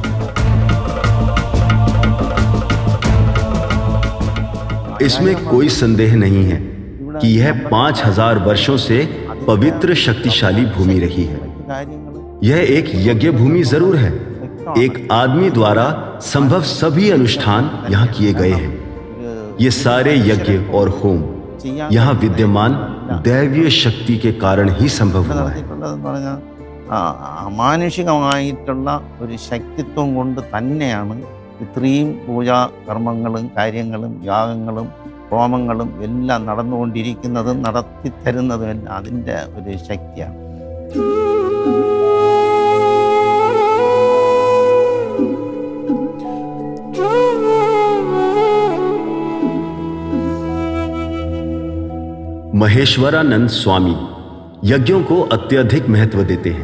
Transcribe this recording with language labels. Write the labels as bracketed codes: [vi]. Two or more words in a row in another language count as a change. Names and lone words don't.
[hi] इसमें कोई संदेह नहीं है कि यह 5000 वर्षों से पवित्र शक्तिशाली भूमि रही है। यह एक यज्ञ भूमि जरूर है। एक आदमी द्वारा संभव सभी अनुष्ठान यहाँ किए गए हैं। ये सारे यज्ञ और होम यहाँ विद्यमान दैवीय शक्ति के कारण ही संभव हुआ है। [ml] മാനുഷികമായിട്ടുള്ള ഒരു ശക്തിത്വം കൊണ്ട് തന്നെയാണ് ഇത്രയും പൂജാ കർമ്മങ്ങളും കാര്യങ്ങളും യാഗങ്ങളും ഹോമങ്ങളും എല്ലാം നടന്നുകൊണ്ടിരിക്കുന്നതും നടത്തിത്തരുന്നതും എല്ലാം അതിൻ്റെ ഒരു ശക്തിയാണ്. [hi] महेश्वरानंद स्वामी यज्ञों को अत्यधिक महत्व देते हैं।